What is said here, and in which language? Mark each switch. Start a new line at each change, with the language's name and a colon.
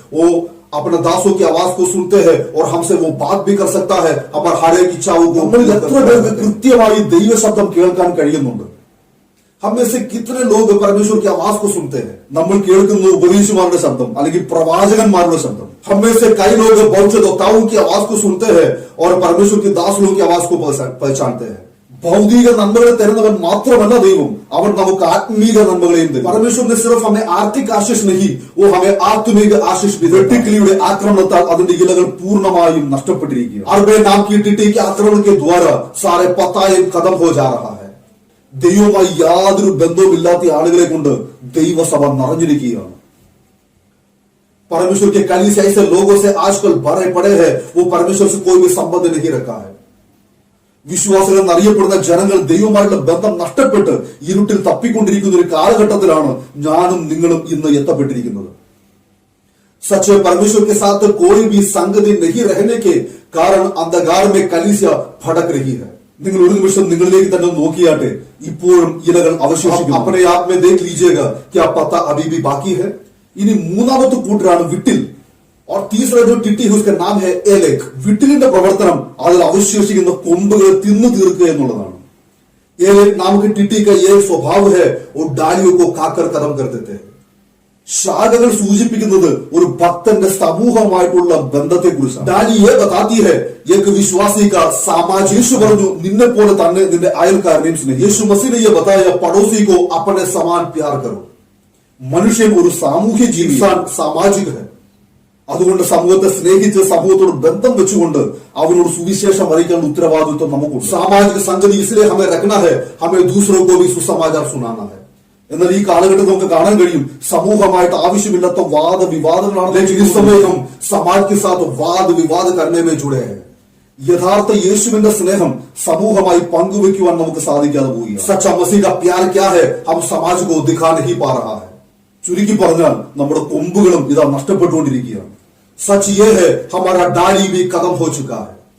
Hindi: वो अपने दासों की आवाज को सुनते हैं और हमसे वो बात भी कर सकता है. हमारे हर एक इच्छाओं को
Malayalam: എത്ര പേർക്ക് കൃത്യമായി ദൈവശബ്ദം കേൾക്കാൻ കഴിയുന്നുണ്ട്?
Hindi: हमें से कितने लोग परमेश्वर की आवाज को सुनते हैं?
Malayalam: നമ്മൾ കേൾക്കുന്ന ഉപദേശിമാരുടെ ശബ്ദം അല്ലെങ്കിൽ പ്രവാചകന്മാരുടെ ശബ്ദം.
Hindi: हमें से कई लोग भविष्यद्वक्ताओं की आवाज को सुनते हैं और परमेश्वर की दास लोगों की आवाज को पहचानते हैं.
Malayalam: ഭൗതിക നന്മകളെ തരുന്നവൻ മാത്രമല്ല ദൈവം, അവൻ നമുക്ക് ആത്മീക നന്മകളെയും തരും.
Hindi: परमेश्वर ने सिर्फ हमें आर्थिक आशीष नहीं, वो हमें आत्मिक आशीष भी.
Malayalam: വെട്ടുക്കിളിയുടെ ആക്രമണത്താൽ അതിന്റെ ഇലകൾ പൂർണ്ണമായും നഷ്ടപ്പെട്ടിരിക്കുകയാണ്.
Hindi: आर्बेन नाम की टिड्डी के आक्रमण के द्वारा सारे पत्ताएं खत्म हो जा रहा है.
Malayalam: ദൈവവുമായി യാതൊരു ബന്ധവുമില്ലാത്ത ആളുകളെ കൊണ്ട് ദൈവസഭ നിറഞ്ഞിരിക്കുകയാണ്.
Hindi: परमेश्वर के कलीसिया ऐसे लोगों से आजकल भरे पड़े हैं, वो परमेश्वर से कोई भी संबंध नहीं रखा है.
Malayalam: വിശ്വാസികൾ എന്നറിയപ്പെടുന്ന ജനങ്ങൾ ദൈവമായിട്ടുള്ള ബന്ധം നഷ്ടപ്പെട്ട് ഇരുട്ടിൽ തപ്പിക്കൊണ്ടിരിക്കുന്ന ഒരു കാലഘട്ടത്തിലാണ് ഞാനും നിങ്ങളും ഇന്ന് എത്തപ്പെട്ടിരിക്കുന്നത്.
Hindi: सच परमेश्वर के साथ कोई भी संगति नहीं रहने के कारण अंधकार में कलीसिया भटक रही है.
Malayalam: നിങ്ങൾ ഒരു നിമിഷം നിങ്ങളിലേക്ക് തന്നെ നോക്കിയാട്ടെ, ഇപ്പോഴും ഇലകൾ അവശേഷിക്കുന്നു.
Hindi: अपने आप में देख लीजिएगा, क्या पत्ता अभी भी बाकी है?
Malayalam: ഇനി മൂന്നാമത്തെ കൂട്ടരാണ് വിട്ടിൽ.
Hindi: और तीसरा जो टिट्टी है उसका नाम है एलेक.
Malayalam: വിട്ടിലിന്റെ പ്രവർത്തനം അതിൽ അവശേഷിക്കുന്ന കൊമ്പുകളെ തിന്നു തീർക്കുക എന്നുള്ളതാണ്.
Hindi: एलेक नाम की टिट्टी का ये स्वभाव है, वो डालियों को खाकर खत्म कर देते हैं.
Malayalam: ശാഖകൾ സൂചിപ്പിക്കുന്നത് ഒരു ഭക്തന്റെ സമൂഹമായിട്ടുള്ള ബന്ധത്തെ കുറിച്ചാണ്.
Hindi: डाली ये बताती है एक विश्वासी का सामाजिक.
Malayalam: യേശു പറഞ്ഞു, നിന്നെ പോലെ തന്നെ നിന്റെ അയൽക്കാരനെയും സ്നേഹിക്കുക.
Hindi: യേശു मसीह ने ये बताया, पड़ोसी को अपने समान प्यार करो.
Malayalam: മനുഷ്യൻ ഒരു സാമൂഹ്യ ജീവി, സാമാജിക है. അതുകൊണ്ട് സമൂഹത്തെ സ്നേഹിച്ച് സമൂഹത്തോട് ബന്ധം വെച്ചുകൊണ്ട് അവനോട് സുവിശേഷം അറിയിക്കാനുള്ള ഉത്തരവാദിത്വം നമുക്കുണ്ട്.
Hindi: സാമാജിക സംഗതി इसलिए हमें रखना है, हमें दूसरों को भी सुसमाचार सुनाना है.
Malayalam: എന്നാൽ ഈ കാലഘട്ടത്തിൽ നമുക്ക് കാണാൻ കഴിയും, സമൂഹമായിട്ട് ആവശ്യമില്ലാത്ത വാദവിവാദങ്ങളാണ്.
Hindi: लेकिन इस समय हम समाज के साथ वाद विवाद करने में जुड़े हैं.
Malayalam: യഥാർത്ഥ യേശുവിന്റെ സ്നേഹം സമൂഹമായി പങ്കുവെക്കുവാൻ നമുക്ക് സാധിക്കാതെ പോവുകയാണ്.
Hindi: सच्चा मसीह का प्यार क्या है, हम समाज को दिखा नहीं पा रहा है.
Malayalam: ചുരുക്കി പറഞ്ഞാൽ നമ്മുടെ കൊമ്പുകളും ഇതാ നഷ്ടപ്പെട്ടുകൊണ്ടിരിക്കുകയാണ്.
Hindi: सच ये है, हमारा डाली भी खत्म हो चुका है.